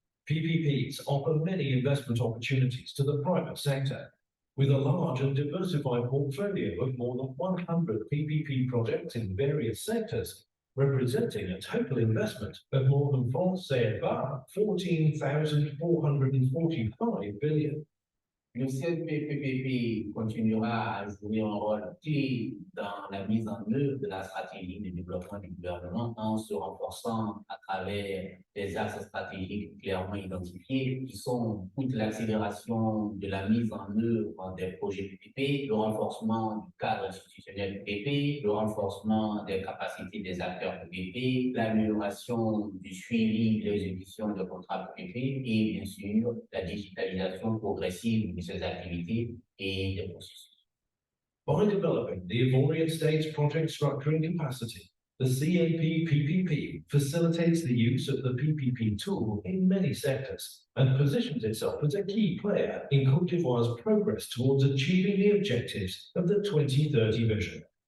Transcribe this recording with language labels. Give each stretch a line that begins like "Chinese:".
English: PPPs offer many investment opportunities to the private sector, with a large and diversified portfolio of more than 100 PPP projects in various sectors, representing a total investment of more than CFA 14,445 billion.
French: Le CNPPP continuera à jouer un rôle clé dans la mise en œuvre de la stratégie de développement du gouvernement en se renforçant à travers des axes stratégiques clairement identifiés qui sont toute l'accélération de la mise en œuvre des projets PPP, le renforcement du cadre institutionnel PPP, le renforcement des capacités des acteurs PPP, l'amélioration du suivi de l'exécution de contrats PPP et bien sûr la digitalisation progressive de ces activités et des processus.
English: By developing the Ivorian State's project structuring capacity, the CNP-PPP facilitates the use of the PPP tool in many sectors and positions itself as a key player in Côte d'Ivoire's progress towards achieving the objectives of the 2030 vision.